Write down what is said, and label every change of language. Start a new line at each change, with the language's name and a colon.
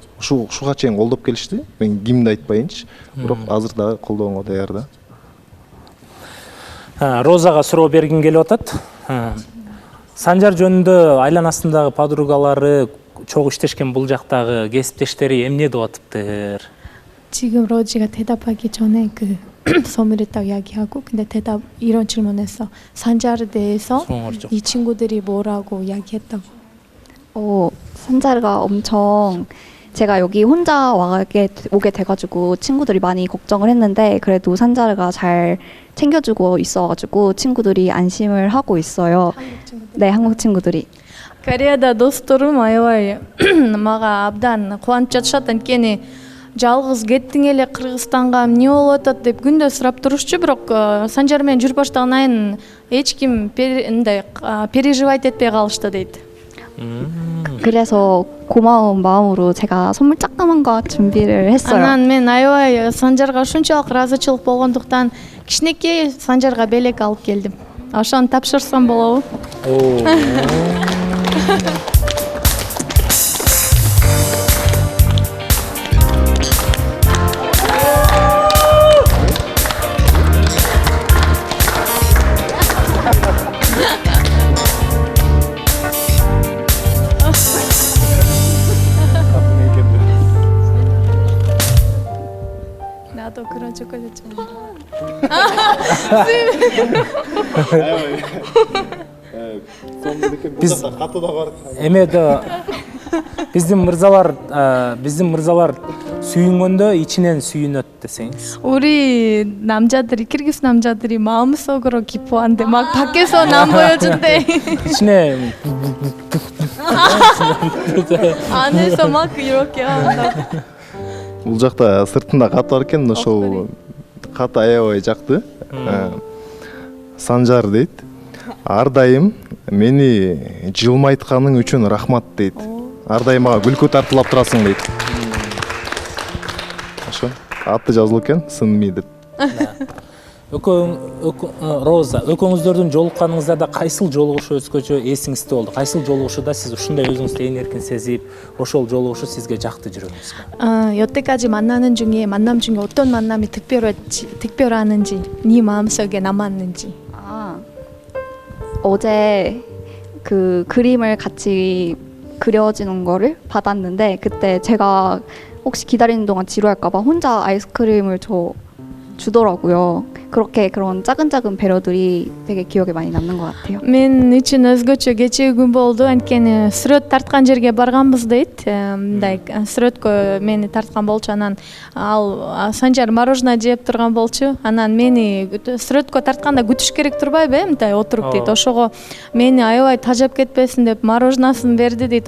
Kyrgyz: Ушуга чейин колдоп келишти. Мен кимди айтпайынчы, бирок азыр дагы колдоого даяр да. Розага суроо бергим келип атат. Санжар жөнүндө айланасындагы подругалары, чогуу иштешкен бул жактагы кесиптештери эмне деп атыптыр?
Korean: 지금 로지가 대답하기 전에 그 소멸했다고 이야기하고 근데 대답 이런 질문했어. 산자르에 대해서 이 친구들이 뭐라고 이야기했다고. 산자르가 엄청 제가 여기 혼자 오게 돼가지고 친구들이 많이 걱정을 했는데 그래도 산자르가 잘 챙겨주고 있어가지고 친구들이 안심을 하고 있어요. 네, 한국 친구들이.
Kyrgyz: Кореяда досторум аябай мага абдан кубанып жатышат. Анткени жалгыз кеттиң эле Кыргызстанга эмне болуп атат деп күндө сурап турушчу, бирок Санжар менен жүрүп баштаган айын эч ким переживать этпей калышты дейт.
Korean: 그래서 고마운 마음으로 제가 선물 조그만 거 준비를 했어요.
Kyrgyz: Анан мен аябай Санжарга ушунчалык ыраазычылык болгондуктан кичинекей Санжарга белек алып келдим. Ошону тапшырсам болобу?
Korean: 나도 그런 초콜릿 좋아해.
Kyrgyz: Эмеде биздин мырзалар сүйүнгөндө ичинен сүйүнөт десеңиз.
Korean: 우리 남자들이 키르기스 남자들이 마음속으로 기뻐한대. 막 밖에서는 안 보여준대.
Kyrgyz: ичине
Korean: 안에서 막 이렇게 한다고.
Kyrgyz: Бул жакта сыртында кат бар экен, ошол кат аябай жакты. Санжар дейт. Ар дайым мени жылмайтканың үчүн рахмат дейт. Ар дайым мага күлкү тартуулап турасың дейт. Ошо аты жазылып экен, сынми деп. Роза, экөөңүздөрдүн жолукканыңыздарда кайсыл жолугушу өзгөчө эсиңизде болду? Кайсыл жолугушуда сиз ушундай өзүңүздү эң эркин сезип, ошол жолугушу сизге жакты жүрөгүңүзгө?
Korean: 여태까지 만남 중에 어떤 만남이 특별하는지, 네 마음속에 남았는지. 어제 그 그림을 같이 그려지는 거를 받았는데 그때 제가 혹시 기다리는 동안 지루할까봐 혼자 아이스크림을 주더라고요. 그렇게 그런 작은 배려들이 되게 기억에 많이 남는 것 같아요.
Kyrgyz: Мен үчүн өзгөчө кечээ күн болду. Анткени сүрөт тарткан жерге барганбыз дейт. Мындай сүрөткө мени тарткан болчу. Анан ал Санжар мороженое жеп турган болчу. Анан мени сүрөткө тартканда күтүш керек турбайбы, мындай отуруп дейт. Ошого мени аябай тажап кетпесин деп мороженасын берди дейт.